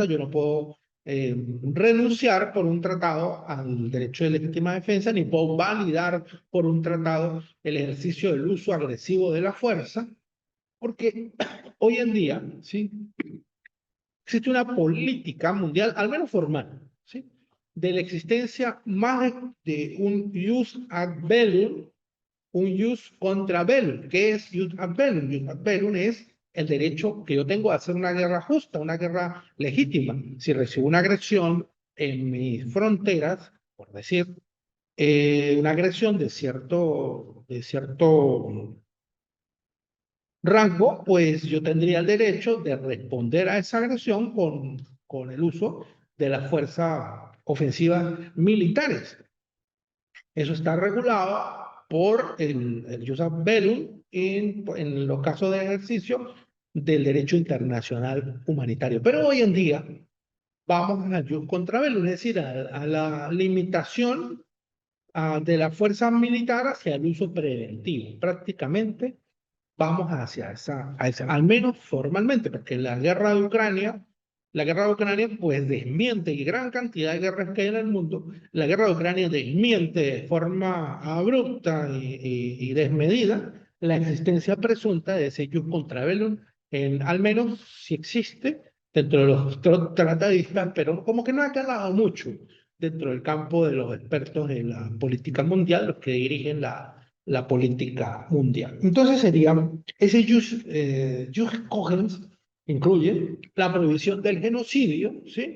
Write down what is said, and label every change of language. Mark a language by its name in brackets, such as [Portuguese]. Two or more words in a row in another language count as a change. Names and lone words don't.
[Spanish] Yo no puedo renunciar por un tratado al derecho de legítima defensa, ni puedo validar por un tratado el ejercicio del uso agresivo de la fuerza, porque hoy en día, ¿sí? Existe una política mundial, al menos formal, ¿sí? De la existencia más de un [Latin] jus ad bellum, [Spanish] un [Latin] jus contra bellum. [Spanish] ¿Qué es [Latin] jus ad bellum? Jus ad bellum [Spanish] es el derecho que yo tengo a hacer una guerra justa, una guerra legítima. Si recibo una agresión en mis fronteras, por decir, una agresión de cierto rango, pues yo tendría el derecho de responder a esa agresión con el uso de las fuerzas ofensivas militares. Eso está regulado por el [Latin] jus ad bellum [Spanish] en los casos de ejercicio del derecho internacional humanitario. Pero hoy en día vamos al [Latin] jus contra bellum, [Spanish] es decir, a la limitación de la fuerza militar hacia el uso preventivo. Prácticamente vamos hacia al menos formalmente, porque la guerra de Ucrania pues desmiente, y gran cantidad de guerras que hay en el mundo, la guerra de Ucrania desmiente de forma abrupta y desmedida la existencia presunta de ese [Latin] jus contra bellum, [Spanish] al menos si existe dentro de los tratadistas, pero como que no ha calado mucho dentro del campo de los expertos en la política mundial, los que dirigen la política mundial. Entonces sería, ese [Latin] jus cogens [Spanish] incluye la prohibición del genocidio, ¿sí?